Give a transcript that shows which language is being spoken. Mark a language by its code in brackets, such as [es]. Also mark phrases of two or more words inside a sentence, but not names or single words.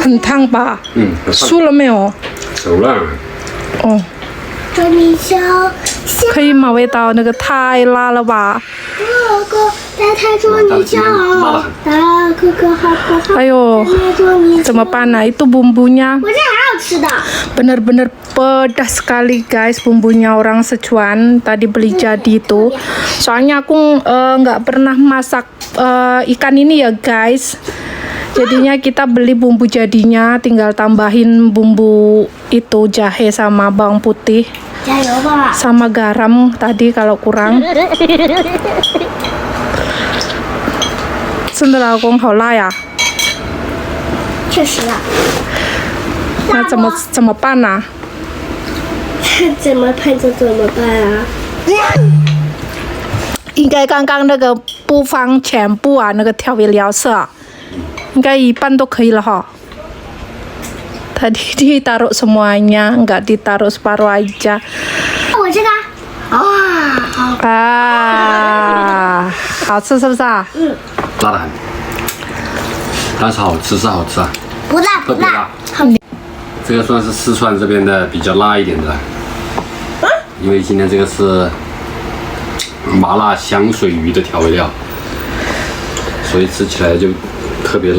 [zh] 很烫吧？熟了没有？熟了。哦。捉泥鳅。可以吗？味道那个太辣了吧？哥哥，带他捉泥鳅。大哥哥好不好？哎呦，怎么办呢？ [id] Itu bumbunya. [zh] 我这还好吃的。 [id] Bener-bener pedas sekali guys bumbunya orang Sichuan. Tadi beli jadi itu. Soalnya aku nggak pernah masak ikan ini ya guys. Jadinya kita beli bumbu jadinya, tinggal tambahin bumbu itu jahe sama bawang putih. Sama garam tadi kalau kurang. [zh] 真的老公好辣呀！确实辣。那怎么办呢？怎么办就怎么办啊？应该刚刚那个不放全部啊，那个调味料色，应该一半都可以了哈。 [id] Tadi ditaruh semuanya, nggak ditaruh separuh aja. [zh] 我这个。好吃是不是啊？辣的很，但是好吃是好吃啊，不辣特别辣。这个算是四川这边的比较辣一点的，因为今天这个是麻辣香水鱼的调味料，所以吃起来就特别辣。